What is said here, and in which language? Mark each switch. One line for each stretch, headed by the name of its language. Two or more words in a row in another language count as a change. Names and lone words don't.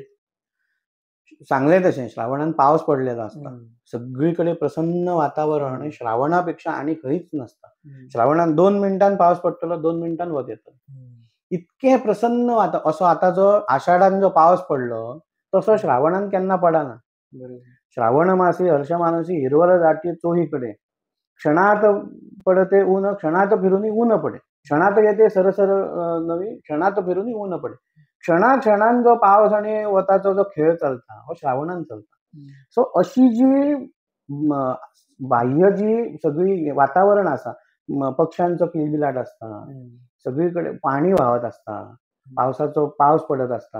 Konkani: सांगलें तशें, श्रावणान पावस पडलेलो आसता, सगळीकडे प्रसन्न वातावरण, आणि श्रावणापेक्षा आनी खंयच नसता. श्रावणान 2 मिनटान पावस पडटलो, 2 मिनटान वत येतलो. इतकें प्रसन्न वातावरण. असो आतां जो आषाढान जो पावस पडलो तसो श्रावणान केन्ना पडना.
Marathi: श्रावण मासी हर्ष मानसी हिरवळ दाटी चोहीकडे, क्षणात पडते ऊन, क्षणात फिरूनी ऊन पडे, क्षणात येते सरसर नवी, क्षणात फिरूनी ऊन पडे.
Konkani: क्षणान जो पावस आणि वताचो जो खेळ चलता हो श्रावणान चलता. सो अशी जी बाह्य जी सगळी वातावरण आसा, पक्ष्यांचो किलबिलाट आसता, सगळीकडे पाणी व्हावत आसता, पावसाचो पावस पडत आसता.